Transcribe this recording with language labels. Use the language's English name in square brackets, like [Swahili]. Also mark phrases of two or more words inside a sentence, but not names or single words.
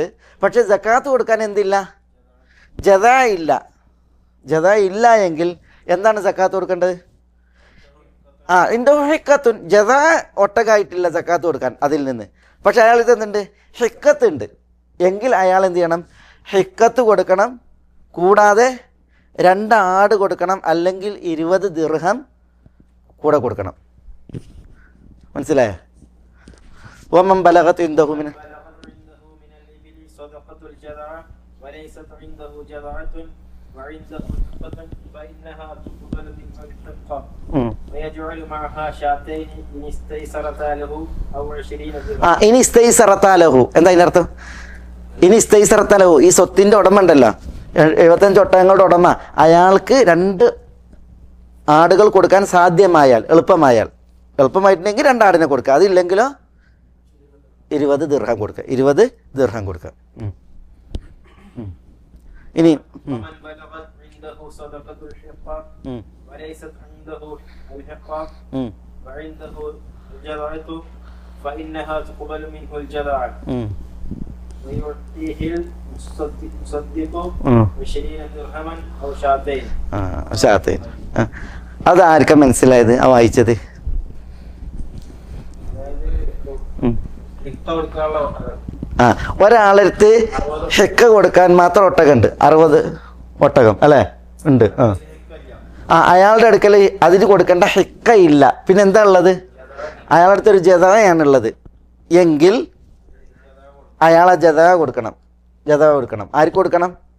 [Malayalam] പക്ഷേ സക്കാത്ത് കൊടുക്കാൻ എന്തില്ല ജദഅ ഇല്ല ജദഅ ഇല്ല എങ്കിൽ എന്താണ് സക്കാത്ത് കൊടുക്കേണ്ടത് [Arabic] حقة جذعة [Malayalam] ഒട്ടകമായിട്ടില്ല സക്കാത്ത് കൊടുക്കാൻ അതിൽ നിന്ന് പക്ഷെ അയാൾ ഇതെന്തുണ്ട് ഹിക്കത്തുണ്ട് എങ്കിൽ അയാൾ എന്ത് ചെയ്യണം ഹിക്കത്ത് കൊടുക്കണം കൂടാതെ 2 ആട് കൊടുക്കണം അല്ലെങ്കിൽ 20 ദിർഹം കൂടെ കൊടുക്കണം മനസ്സിലായോ [Arabic] ومن بلغت عنده من الإبل صدقة الجذع وليست عنده جذعة وعنده حقة فإنها تقبل منه الحقة ويجعل معها شاتين إن استيسرتا له أو 20 درهم [Malayalam] ഇനി [Arabic] استيسرتا له [Malayalam] എന്താ ഇതിനർത്ഥം ഇനി [Arabic] استيسرتا له [Malayalam] ഈ സ്വത്തിൻ്റെ ഉടമ ഉണ്ടല്ലോ 75 ഒട്ടകങ്ങളുടെ ഉടമ അയാൾക്ക് 2 ആടുകൾ കൊടുക്കാൻ സാധ്യമായാൽ എളുപ്പമായിട്ടുണ്ടെങ്കിൽ 2 ആടിനെ കൊടുക്കുക അതില്ലെങ്കിലോ 20 ദിർഹം കൊടുക്കുക 20 ദിർഹം കൊടുക്കുക ഇനി [Arabic] ومن بلغت عنده صدقة الحقة وليست عنده الحقة وعنده الجذعة فإنها تقبل منه الجذعة ويعطيه المصدق 20 درهما أو شاتين [Malayalam] ഷാത്തൈൻ അതാർക്കാ മനസ്സിലായത് ആ വായിച്ചത് ആ ഒരാളടുത്ത് ഹെക്ക കൊടുക്കാൻ മാത്രം ഒട്ടകമുണ്ട് 60 ഒട്ടകം അല്ലേ ഉണ്ട് അയാളുടെ അടുക്കൽ അതിന് കൊടുക്കേണ്ട ഹെക്ക ഇല്ല പിന്നെ എന്താ ഉള്ളത് അയാളുടെ അടുത്തൊരു ജദഅയാണുള്ളത് എങ്കിൽ അയാളെ ജദഅ കൊടുക്കണം ആർക്ക് കൊടുക്കണം